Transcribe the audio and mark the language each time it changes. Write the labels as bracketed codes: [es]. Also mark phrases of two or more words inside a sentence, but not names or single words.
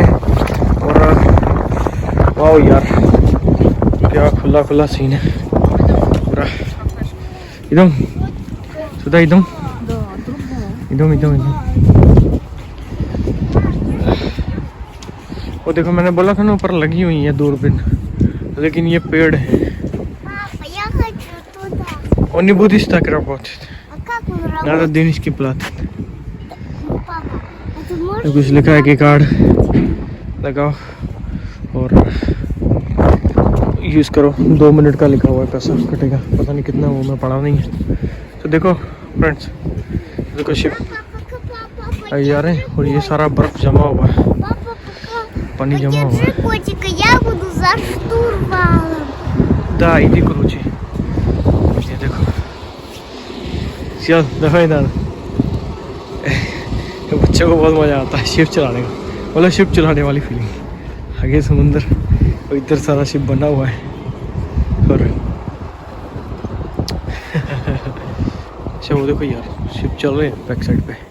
[hi] और वाह यार, क्या खुला खुला सीन है पूरा एकदम सुधा, एकदम एकदम एकदम एकदम। वो देखो, मैंने बोला था ना ऊपर लगी हुई है दूरबीन, लेकिन ये पेड़ है। [ru] Он не будет так работать. Надо денежки платить. [hi] कुछ लिखा है कि कार्ड लगाओ और यूज़ करो। 2 मिनट का लिखा हुआ है, पैसा कटेगा, पता नहीं कितना, वो मैं पढ़ा नहीं है। तो देखो फ्रेंड्स, देखो शिप आ रहे हैं, और ये सारा बर्फ जमा हुआ है, पानी जमा हुआ है। [ru] Да, иди круче. [hi] ये देखो, चल दफा इधर। बच्चों को बहुत मज़ा आता है शिप चलाने का, मतलब शिप चलाने वाली फीलिंग। आगे समुंदर और इधर सारा शिप बना हुआ है। और अच्छा वो देखो यार, शिप चल रहे हैं [en] back side [hi] पे।